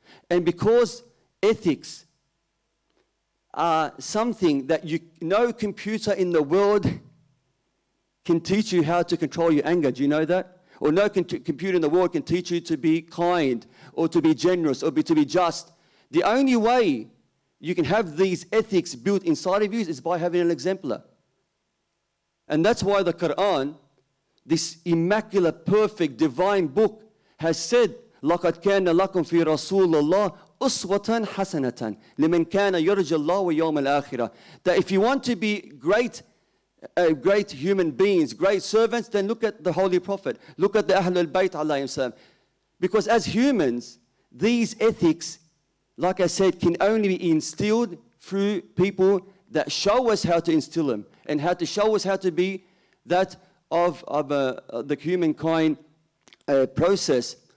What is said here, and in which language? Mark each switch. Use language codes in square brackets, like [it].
[en] And because ethics are something that no computer in the world can teach you how to control your anger. Do you know that? Or no computer in the world can teach you to be kind or to be generous or to be just. The only way you can have these ethics built inside of you is by having an exemplar. And that's why the Quran, this immaculate, perfect, divine book, has said, [ar] لَقَدْ كَانَ لَكُمْ فِي رَسُولِ اللَّهِ أُسْوَةً حَسَنَةً لِمَنْ كَانَ يَرْجُ اللَّهَ وَيَوْمَ الْآخِرَةِ. [en] That if you want to be great human beings, great servants, then look at the Holy Prophet. Look at the Ahlul Bayt alayhim salam. Because as humans, these ethics, like I said, can only be instilled through people that show us how to instill them and how to show us how to be that of the humankind process.